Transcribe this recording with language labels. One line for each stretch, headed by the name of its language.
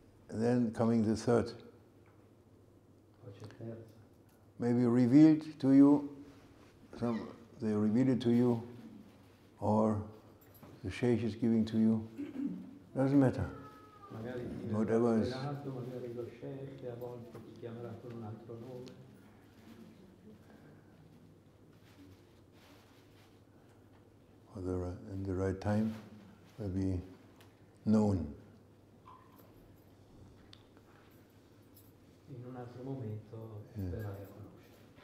English: then coming the third.
Italian: poi c'è terza.
English: Maybe revealed to you, they reveal it to you, or the Sheikh is giving to you. Doesn't matter.
Italian: Magari ti
English: Whatever
Italian: viene is- rivelato, magari lo Sheikh, a volte ti chiamerà con un altro nome.
English: In the right time will be known.
Italian: In un altro momento verrai a conoscere.